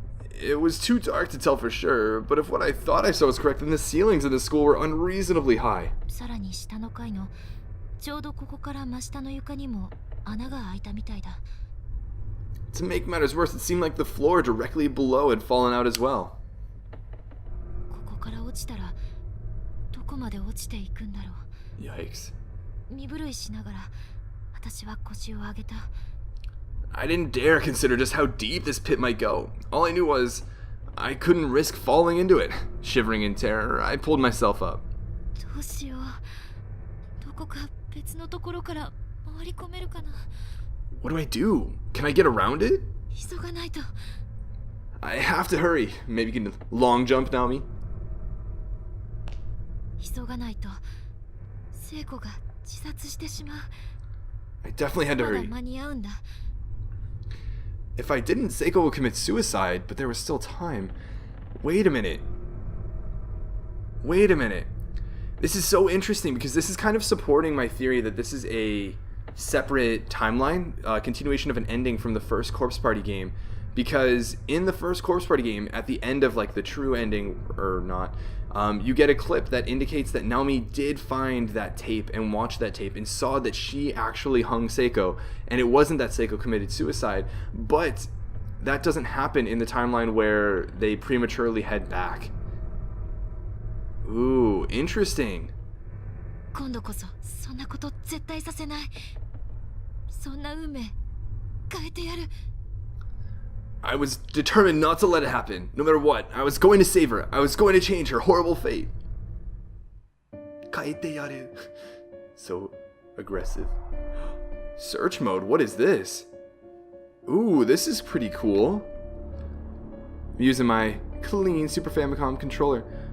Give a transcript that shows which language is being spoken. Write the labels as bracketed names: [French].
[English] It was too dark to tell for sure, but if what I thought I saw was correct, then the ceilings in the school were unreasonably high. [Japanese] さらに下の階のちょうどここから真下の床にも穴が開いたみたいだ。 [English] To make matters worse, it seemed like the floor directly below had fallen out as well. [Japanese] ここから落ちたらどこまで落ちていくんだろう。 [English] Yikes. [Japanese] 身震いしながら私は腰を上げた。 [English] I didn't dare consider just how deep this pit might go. All I knew was I couldn't risk falling into it. Shivering in terror, I pulled myself up. [Japanese] どうしよう。どこか別のところから回り込めるかな。 [English] What do I do? Can I get around it? [Japanese] 急がないと。 [English] I have to hurry. Maybe you can long jump, Naomi? [Japanese] 急がないと聖子が自殺してしまう。 [English] I definitely had to [Japanese] まだ [English] hurry. [Japanese] 間に合うんだ。 [English] If I didn't, Seiko would commit suicide, but there was still time. Wait a minute. This is so interesting because this is kind of supporting my theory that this is a separate timeline, continuation of an ending from the first Corpse Party game. Because in the first Corpse Party game, at the end of like the true ending, or not, you get a clip that indicates that Naomi did find that tape and watched that tape and saw that she actually hung Seiko, and it wasn't that Seiko committed suicide, but that doesn't happen in the timeline where they prematurely head back. Ooh, interesting. [Japanese] 今度こそそんなこと絶対させない。そんな運命変えてやる。 [English] I was determined not to let it happen. No matter what, I was going to save her. I was going to change her horrible fate. [Japanese] Kaete yaru. [English] So aggressive. Search mode, what is this? Ooh, this is pretty cool. I'm using my clean Super Famicom controller.